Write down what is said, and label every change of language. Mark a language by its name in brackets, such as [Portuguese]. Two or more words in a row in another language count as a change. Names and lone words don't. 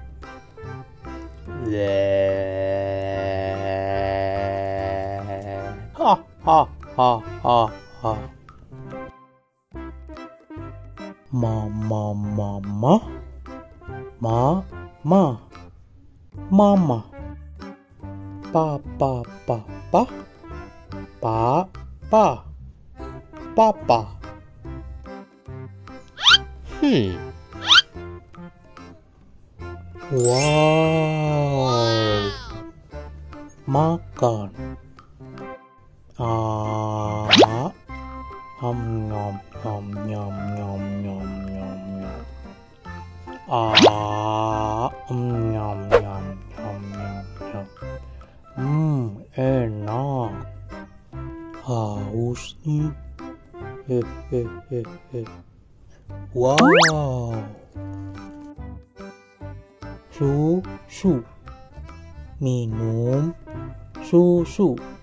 [Indonesian] le, ha ha ha ha ha, mama mama. Mama, papa, papa. Wow, makan. Nom nom nom nom nom nom nom. Nyam nyam nyam nyam nyam. Enak. Haus nih. Wow. Susu. Minum susu.